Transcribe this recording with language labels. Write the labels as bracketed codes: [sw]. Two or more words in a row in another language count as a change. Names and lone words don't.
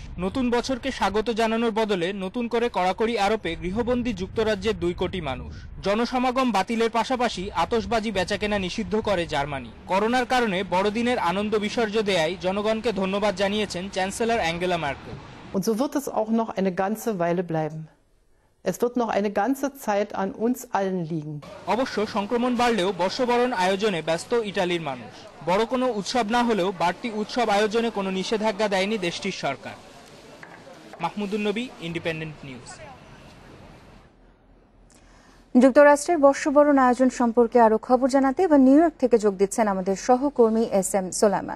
[bn] নতুন বছরকে স্বাগত জানানোর বদলে নতুন করে কড়াকড়ি আরোপে গৃহবন্দী যুক্তরাজ্যের 2 কোটি মানুষ। জনসমাগম বাতিলের পাশাপাশি আতশবাজি বেচাকেনা নিষিদ্ধ করে জার্মানি। করোনার কারণে বড়দিনের আনন্দ বিসর্জ দেয়ায় জনগণকে ধন্যবাদ জানিয়েছেন চ্যান্সেলর অ্যাঙ্গেলা মার্কেল। [de] Und so wird es auch noch eine ganze Weile bleiben. Es wird noch eine ganze Zeit an uns allen liegen. [bn] অবশ্য সংক্রমণ বাড়লেও বর্ষবরণ আয়োজনে ব্যস্ত ইতালির মানুষ। বড় কোনো উৎসব না হলেও বাড়তি উৎসব আয়োজনে কোনো নিষেধাজ্ঞা দেয়নি দেশটির সরকার। মাহমুদুন নবী, ইন্ডিপেন্ডেন্ট নিউজ। যুক্তরাষ্ট্রের বর্ষবরণ আয়োজন সম্পর্কে আরো খবর জানাতে এবার নিউ ইয়র্ক থেকে যোগ দিচ্ছেন আমাদের সহকর্মী SM সোলাইমান।